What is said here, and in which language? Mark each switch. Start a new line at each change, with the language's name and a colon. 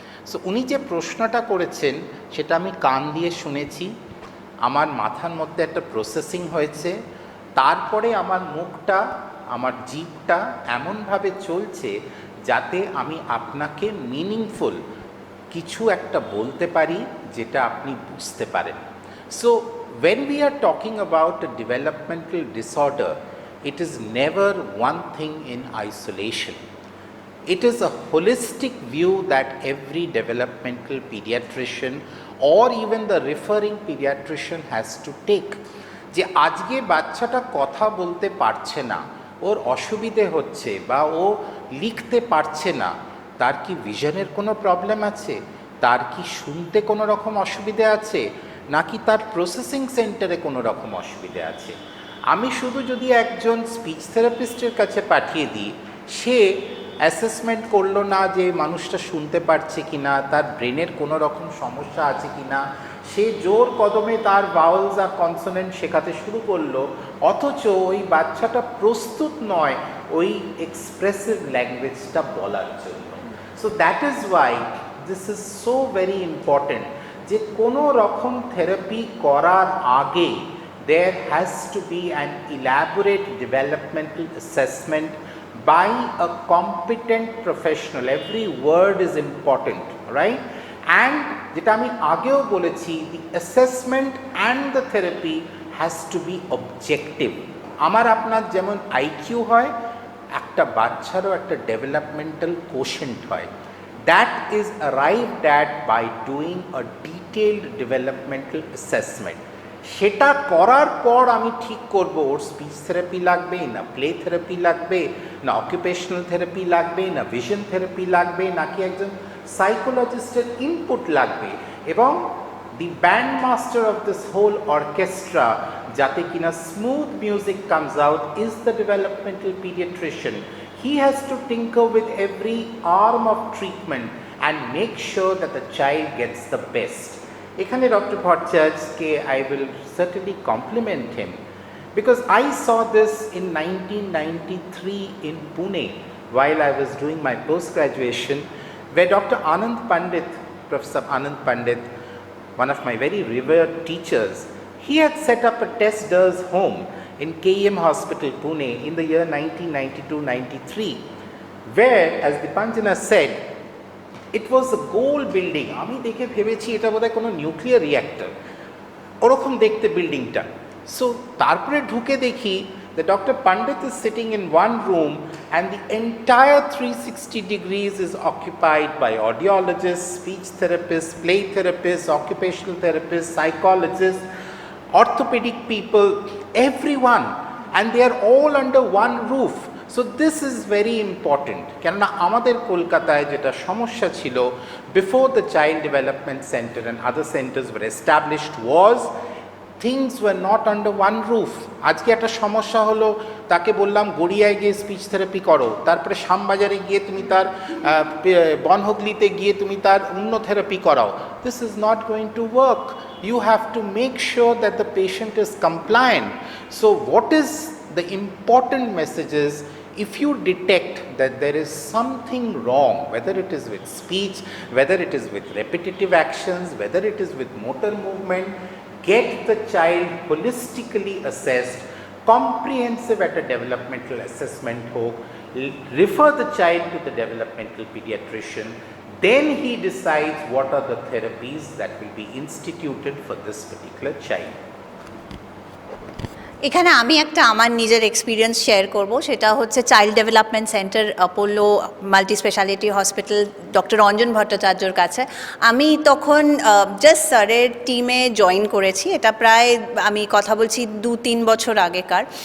Bangla: So উনি যে প্রশ্নটা করেছেন সেটা আমি কান দিয়ে শুনেছি, আমার মাথার মধ্যে একটা প্রসেসিং হয়েছে, তারপরে আমার মুখটা, আমার জিভটা এমনভাবে চলছে যাতে আমি আপনাকে মিনিংফুল কিছু একটা বলতে পারি যেটা আপনি বুঝতে পারেন।
English: So when we are talking about a developmental disorder, it is never one thing in isolation. It is a holistic view that every developmental pediatrician or even the referring pediatrician has to take.
Bangla: যে আজকে বাচ্চাটা কথা বলতে পারছে না, ওর অসুবিধে হচ্ছে বা ও লিখতে পারছে না, তার কি ভিশনের কোনো প্রবলেম আছে, তার কি শুনতে কোনো রকম অসুবিধে আছে, নাকি তার প্রসেসিং সেন্টারে কোনো রকম অসুবিধে আছে? আমি শুধু যদি একজন স্পিচ থেরাপিস্টের কাছে পাঠিয়ে দিই, সে অ্যাসেসমেন্ট করলো না যে মানুষটা শুনতে পারছে কি না, তার ব্রেনের কোনো রকম সমস্যা আছে কি না, সে জোর কদমে তার ভাওয়েলস আর কনসোনেন্ট শেখাতে শুরু করলো, অথচ ওই বাচ্চাটা প্রস্তুত নয় ওই এক্সপ্রেসিভ ল্যাঙ্গুয়েজটা বলার জন্য।
English: so that is why this is so very important
Bangla: যে কোনো রকম থেরাপি করার আগে
English: there has to be an elaborate developmental assessment by a competent professional. Every word is important, right? And
Bangla: যেটা আমি আগেও বলেছি,
English: the assessment and the therapy has to be objective.
Bangla: আমার আপনার যেমন IQ হয়, একটা বাচ্চারও একটা developmental quotient হয়.
English: That is arrived at by doing a detailed developmental assessment.
Bangla: সেটা করার পর আমি ঠিক করব ওর স্পিচ থেরাপি লাগবে না প্লে থেরাপি লাগবে না অকুপেশনাল থেরাপি লাগবে না ভিশন থেরাপি লাগবে নাকি একজন সাইকোলজিস্টের ইনপুট লাগবে, এবং
English: The band master of this whole orchestra যাতে কিনা smooth music comes out is the developmental pediatrician. He has to tinker with every arm of treatment and make sure that the child gets the best.
Bangla: এখানে doctor ভট্টাচার্যকে
English: I will certainly compliment him because I saw this in 1993 in Pune while I was doing my post-graduation, where Dr. Anand Pandit, Professor Anand Pandit, one of my very revered teachers, he had set up a test-DERS home in KEM Hospital, Pune in the year 1992-93, where, as Dipanjana said, it was a gold building.
Bangla: আমি দেখে ভেবেছি এটা বোধহয় কোনো nuclear reactor, ওরকম দেখতে বিল্ডিংটা। So তারপরে ঢুকে দেখি that Dr.
English: Pandit is sitting in one room and the entire 360 degrees is occupied by audiologists, speech therapists, play therapists, occupational therapists, psychologists, orthopedic people, everyone, and they are all under one roof. So this is very important.
Bangla: কেননা আমাদের কলকাতায় যেটা সমস্যা ছিল
English: before the Child Development Center and other centers were established was things were not under one roof.
Bangla: আজকে একটা সমস্যা হলো, তাকে বললাম গড়িয়ায় গিয়ে স্পিচ থেরাপি করো, তারপরে শ্যামবাজারে গিয়ে তুমি তার বনহুগলিতে গিয়ে তুমি তার অন্য থেরাপি করাও.
English: This is not going to work. You have to make sure that the patient is compliant. So what is the important messages if you detect that there is something wrong, whether it is with speech, whether it is with repetitive actions, whether it is with motor movement, get the child holistically assessed, comprehensive at a developmental assessment ho, refer the child to the developmental pediatrician, then he decides what are the therapies that will be instituted for this particular child.
Bangla: এখানে আমি একটা আমার নিজের experience share করব, সেটা হচ্ছে child development centre Apollo multi speciality hospital doctor Anjan ভট্টাচার্যর কাছে। আমি তখন জাস্ট স্যারের টিমে জয়েন করেছি, এটা প্রায় আমি কথা বলছি 2-3 বছর আগেকার।